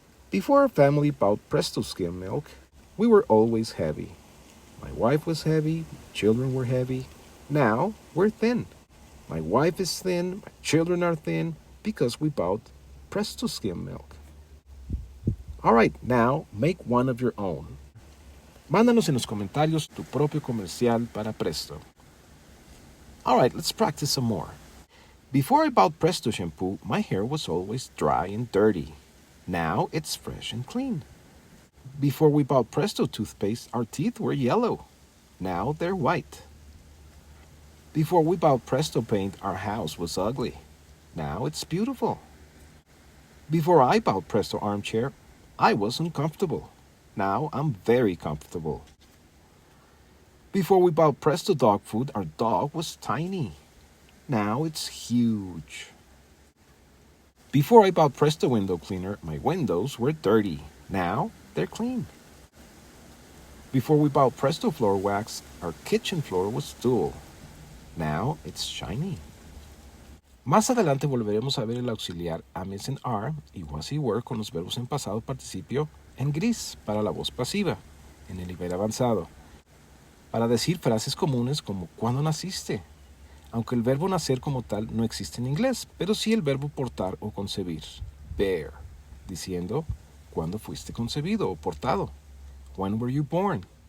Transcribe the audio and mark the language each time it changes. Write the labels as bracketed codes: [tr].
[en] Before our family bought Presto skim milk, we were always heavy. My wife was heavy, my children were heavy. Now we're thin. My wife is thin, my children are thin because we bought Presto skim milk. All right, now make one of your own. [es] Mándanos en los comentarios tu propio comercial para Presto. [en] All right, let's practice some more. Before I bought Presto shampoo, my hair was always dry and dirty. Now it's fresh and clean. Before we bought Presto toothpaste, our teeth were yellow. Now they're white. Before we bought Presto paint, our house was ugly. Now it's beautiful. Before I bought Presto armchair, I was uncomfortable. Now I'm very comfortable. Before we bought Presto dog food, our dog was tiny. Now it's huge. Before I bought Presto window cleaner, my windows were dirty. Now they're clean. Before we bought Presto floor wax, our kitchen floor was dull. Now it's shiny. [es] Más adelante volveremos a ver el auxiliar am is en are y was he were con los verbos en pasado participio en gris para la voz pasiva en el nivel avanzado. Para decir frases comunes como ¿cuándo naciste? Aunque el verbo nacer como tal no existe en inglés, pero sí el verbo portar o concebir, bear, diciendo ¿cuándo fuiste concebido o portado? [en] When were you born?